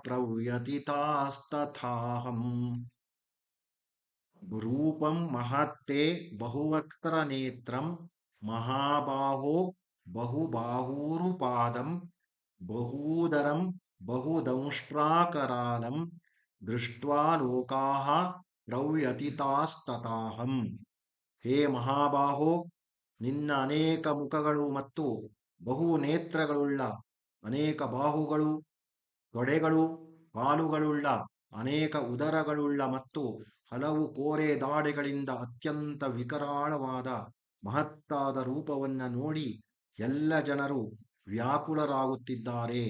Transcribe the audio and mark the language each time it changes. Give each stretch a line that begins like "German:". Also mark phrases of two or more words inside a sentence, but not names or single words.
Sanskrit: प्रव्यथितास्तथाहम् रूपं महत्ते बहुवक्त्रनेत्रं महाबाहो बहुबाहुरुपादं बहूदरं बहुदंष्ट्राकरालं दृष्ट्वा लोकाः ಪ್ರವ್ಯಥಿತಾಸ್ತಥಾಹಂ.
Kannada: ಹೇ ಮಹಾಬಾಹೋ, ನಿನ್ನ ಅನೇಕ ಮುಖಗಳು ಮತ್ತು ಬಹು ನೇತ್ರಗಳುಳ್ಳ ಅನೇಕ ಬಾಹುಗಳು, ತೊಡೆಗಳು ಕಾಲುಗಳುಳ್ಳ, ಅನೇಕ ಉದರಗಳುಳ್ಳ ಮತ್ತು ಹಲವು ಕೋರೆ ದಾಡೆಗಳಿಂದ ಅತ್ಯಂತ ವಿಕರಾಳವಾದ ಮಹತ್ತಾದ ರೂಪವನ್ನು ನೋಡಿ ಎಲ್ಲ ಜನರು ವ್ಯಾಕುಲರಾಗುತ್ತಿದ್ದಾರೆ.